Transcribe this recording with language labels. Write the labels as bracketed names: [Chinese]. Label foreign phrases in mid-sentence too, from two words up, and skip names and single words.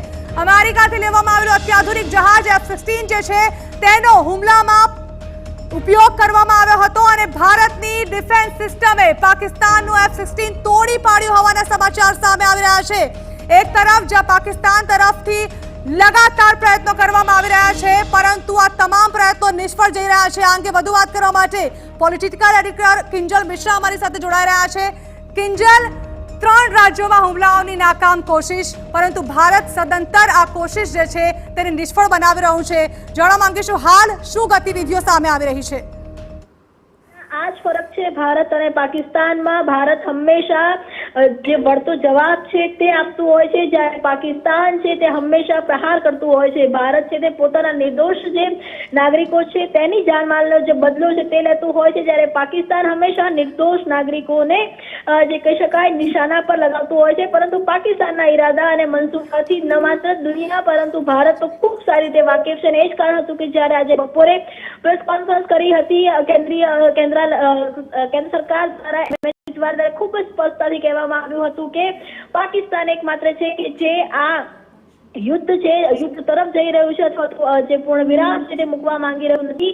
[Gujarati] અમેરિકાથી લેવામાં આવેલું અત્યાધુનિક જહાજ F-16 જે છે તેનો હુમલામાં ઉપયોગ કરવામાં આવ્યો હતો અને ભારતની [English] defense system [Gujarati] પાકિસ્તાનનું F-16 તોડી પાડ્યું હોવાના સમાચાર સામે આવી રહ્યા છે। એક તરફ જ્યાં પાકિસ્તાન તરફથી લગાતાર પ્રયત્નો કરવામાં આવી રહ્યા છે પરંતુ આ તમામ પ્રયત્નો નિષ્ફળ જઈ રહ્યા છે। આ અંગે વધુ વાત કરવા માટે [English] political editor [Gujarati] કિંજલ મિશ્રા અમારી સાથે જોડાઈ રહ્યા છે। કિંજલ, 3 રાજ્યોમાં હુમલાઓની નાકામ કોશિશ પરંતુ ભારત સદંતર આ કોશિશ જે છે તેને નિષ્ફળ બનાવી રહ્યું છે। જાણવા માંગીશું હાલ શું ગતિવિધિઓ સામે આવી રહી છે? [Hindi] आज फरक है भारत और पाकिस्तान में। [Gujarati] ભારત હમેશા જે વળતો જવાબ છે તે આપતું હોય છે, જ્યારે પાકિસ્તાન છે તે હમેશા પ્રહાર કરતું હોય છે। ભારત છે તે પોતાના નિર્દોષ જે નાગરિકો છે તેની જાનમાલનો જે બદલો છે તે લેતું હોય છે, જ્યારે પાકિસ્તાન હમેશા નિર્દોષ નાગરિકોને જે કહી શકાય નિશાના પર લગાવતું હોય છે। પરંતુ પાકિસ્તાનના ઇરાદા અને મનસૂબાથી ન માત્ર દુનિયા પરંતુ ભારત તો ખૂબ સારી રીતે વાકેફ છે। એ જ કારણ હતું કે જ્યારે આજ બપોરે [English] press conference [Gujarati] કરી હતી કેન્દ્ર સરકાર દ્વારા ખૂબ સ્પષ્ટતાથી કહેવામાં આવ્યું હતું કે પાકિસ્તાન એકમાત્ર છે કે જે આ યુદ્ધ છે યુદ્ધ તરફ જઈ રહ્યું છે અથવા જે પૂર્ણ વિરામ છે તે મૂકવા માંગી રહ્યું નથી।